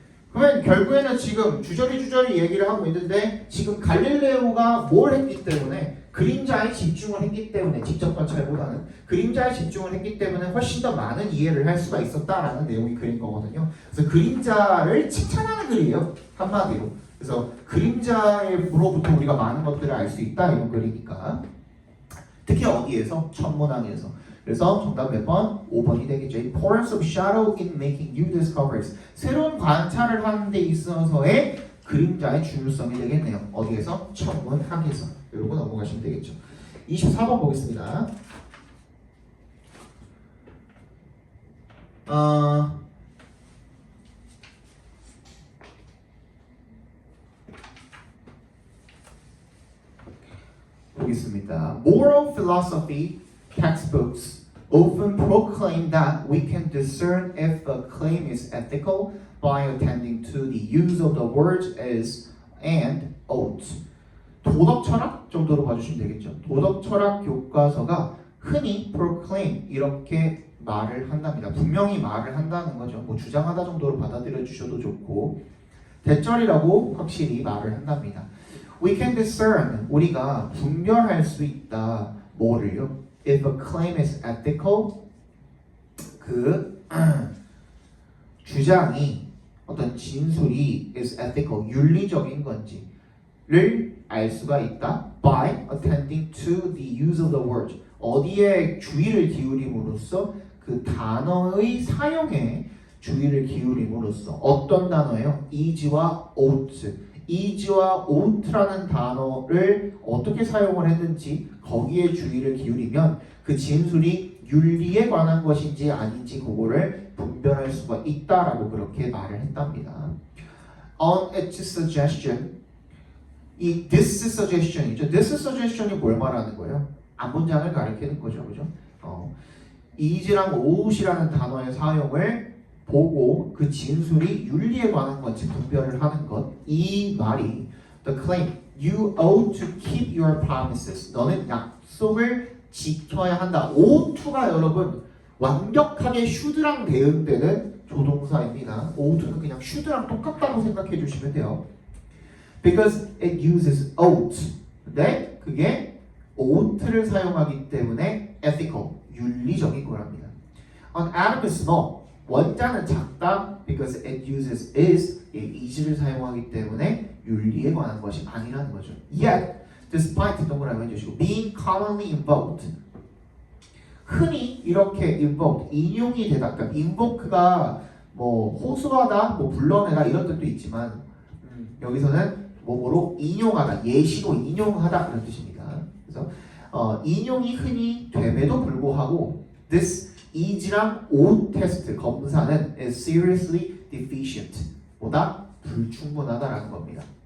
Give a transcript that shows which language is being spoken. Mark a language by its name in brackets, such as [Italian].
[Korean] 그러면 결국에는 지금 주저리 얘기를 하고 있는데 지금 갈릴레오가 뭘 했기 때문에 그림자에 집중을 했기 때문에 직접 관찰보다는 그림자에 집중을 했기 때문에 훨씬 더 많은 이해를 할 수가 있었다라는 내용이 그린 거거든요. 그래서 그림자를 칭찬하는 글이에요. 한마디로. 그래서 그림자로부터 우리가 많은 것들을 알 수 있다 이런 글이니까. 특히 어디에서? 천문학에서. 그래서 정답 몇 번? 5번이 되겠죠. [English] Importance of shadow in making new discoveries. [Korean] 새로운 관찰을 하는 데 있어서의 그림자의 중요성이 되겠네요. 어디에서? 천문학에서. 이러고 넘어가시면 되겠죠. 24번 보겠습니다. 보겠습니다. [English] Moral philosophy textbooks often proclaim that we can discern if a claim is ethical by attending to the use of the words is and ought. [Korean] 도덕 철학 정도로 봐주시면 되겠죠. 도덕 철학 교과서가 흔히 proclaim 이렇게 말을 한답니다. 분명히 말을 한다는 거죠. 뭐 주장하다 정도로 받아들여 주셔도 좋고 대절이라고 확실히 말을 한답니다. [English] We can discern [Korean] 우리가 분별할 수 있다. 뭐를요? [English] If a claim is ethical [Korean] 그 주장이 어떤 진술이 [English] is ethical [Korean] 윤리적인 건지를 알 수가 있다. [English] By attending to the use of the word. [Korean] 어디에 주의를 기울임으로써 그 단어의 사용에 주의를 기울임으로써 어떤 단어예요? is와 ought. is와 ought라는 단어를 어떻게 사용을 했는지 거기에 주의를 기울이면 그 진술이 윤리에 관한 것인지 아닌지 그거를 분별할 수가 있다라고 그렇게 말을 했답니다. [English] On its suggestion 이 this suggestion이죠. [Korean] this suggestion이 뭘 말하는 거예요? 앞문장을 가리키는 거죠. 그죠? is랑 out이라는 단어의 사용을 보고 그 진술이 윤리에 관한 건지 분별을 하는 것. 이 말이 [English] the claim you ought to keep your promises. [Korean] 너는 약속을 지켜야 한다. ought to가 여러분 완벽하게 should랑 대응되는 조동사입니다. ought to는 그냥 should랑 똑같다고 생각해 주시면 돼요. [English] Because it uses ought. [Korean] 근데 그게 ought를 사용하기 때문에 ethical, 윤리적인 거랍니다. [English] An atom is small. [Korean] 원자는 작다. [English] Because it uses [Korean] is를 사용하기 때문에 윤리에 관한 것이 아니라는 거죠. [English] Yet, despite [Korean] 동그라미 해주시고 [English] being commonly invoked. [Korean] 흔히 이렇게 invoked, 인용이 되다. 그러니까 invoke가 뭐 호소하다, 뭐 불러내다 이런 뜻도 있지만 여기서는 뭐뭐로 인용하다, 예시로 인용하다 그런 뜻입니다. 그래서 인용이 흔히 됨에도 불구하고 this is랑 ought 테스트 검사는 [English] is seriously deficient [Korean] 보다 불충분하다라는 겁니다.